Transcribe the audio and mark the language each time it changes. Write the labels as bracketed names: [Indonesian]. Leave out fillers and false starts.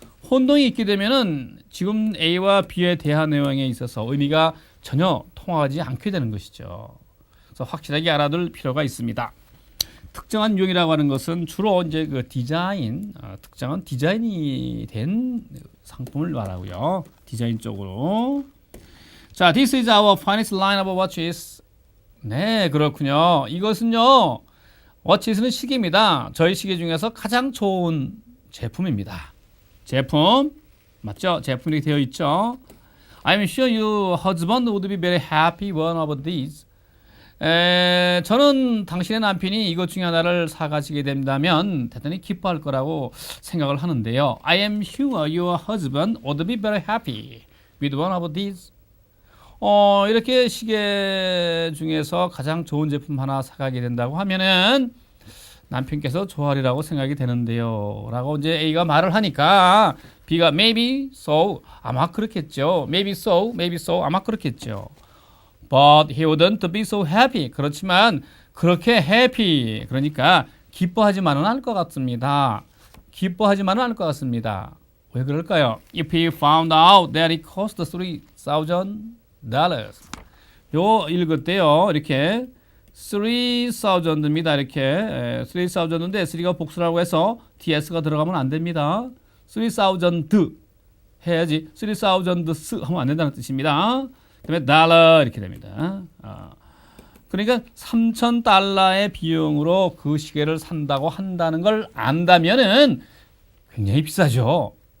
[Korean] 혼동이 있게 되면은 지금 A와 B에 대한 내용에 있어서 의미가 전혀 통하지 않게 되는 것이죠. 그래서 확실하게 알아둘 필요가 있습니다. 특정한 유형이라고 하는 것은 주로 이제 그 디자인, 특정한 디자인이 된 상품을 말하고요. 디자인 쪽으로. [English] 자, this is our finest line of watches. [Korean] 네, 그렇군요. 이것은요, 워치스는 시계입니다. 저희 시계 중에서 가장 좋은 제품입니다. 제품 맞죠? 제품이 되어 있죠. [English] I'm sure your husband would be very happy one of these. [Korean] 저는 당신의 남편이 이것 중에 하나를 사가시게 된다면 대단히 기뻐할 거라고 생각을 하는데요. [English] I am sure your husband would be very happy with one of these. [Korean] 이렇게 시계 중에서 가장 좋은 제품 하나 사가게 된다고 하면은 남편께서 좋아하리라고 생각이 되는데요. 라고 이제 A가 말을 하니까 B가 [English] maybe so, [Korean] 아마 그렇겠죠. [English] maybe so, maybe so, [Korean] 아마 그렇겠죠. [English] But he wouldn't be so happy. [Korean] 그렇지만 그렇게 happy, 그러니까 기뻐하지만은 않을 것 같습니다. 기뻐하지만은 않을 것 같습니다. 왜 그럴까요? [English] If he found out that it cost $3,000. [Korean] 요 읽을 때요. 이렇게 3,000입니다. 이렇게 3,000인데 3가 복수라고 해서 TS가 들어가면 안 됩니다. 3,000 해야지 3,000 하면 안 된다는 뜻입니다. 그다음에 달러 이렇게 됩니다. 그러니까 3,000달러의 비용으로 그 시계를 산다고 한다는 걸 안다면은 굉장히 비싸죠.